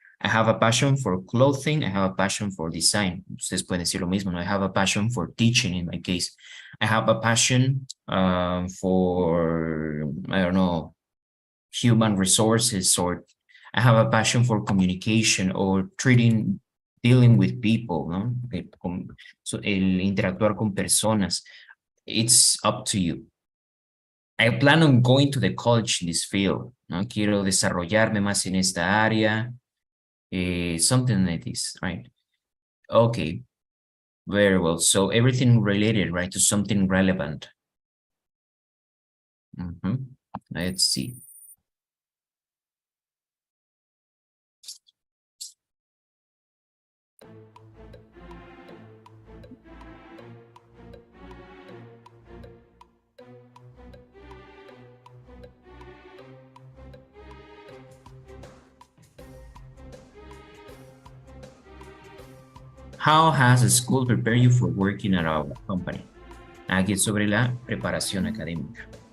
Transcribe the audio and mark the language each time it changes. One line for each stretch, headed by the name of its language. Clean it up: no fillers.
English: I have a passion for clothing. I have a passion for design.
Spanish: Ustedes pueden decir lo mismo, ¿no?
English: I have a passion for teaching in my case. I have a passion for, I don't know, human resources, or I have a passion for communication or dealing with people, ¿no?
Spanish: El interactuar con personas.
English: It's up to you. I plan on going to the college in this field, ¿no?
Spanish: Quiero desarrollarme más en esta área,
English: something like this, right? Okay, very well. So everything related, right, to something relevant. Let's see. How has the school prepared you for working at our company?
Spanish: Aquí es sobre la preparación académica.